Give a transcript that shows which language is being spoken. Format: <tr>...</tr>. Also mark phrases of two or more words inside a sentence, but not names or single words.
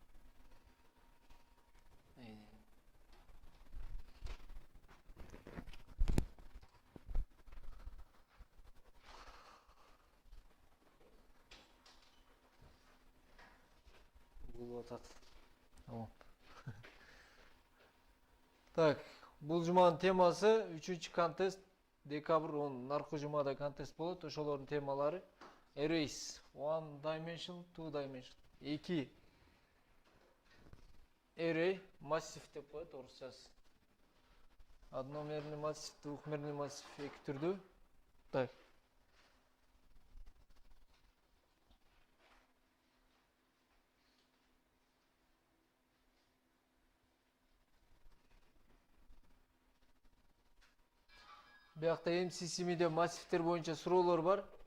<ky>Угулуп атат. Tamam. Так, бул жуманын темасы 3-контест. Декабрь 10 наркы жумада контест болот. Ошолордун темалары</ky> <en>Arrays, one dimension, two dimension.</en> <ky>Эки array, массив деп коет орусчасы.</ky> <ru>Одномерный массив, двухмерный массив</ru> <ky>эки түрдүү. Так. Биякта MCCM'де массивтер боюнча суроолор бар.</ky>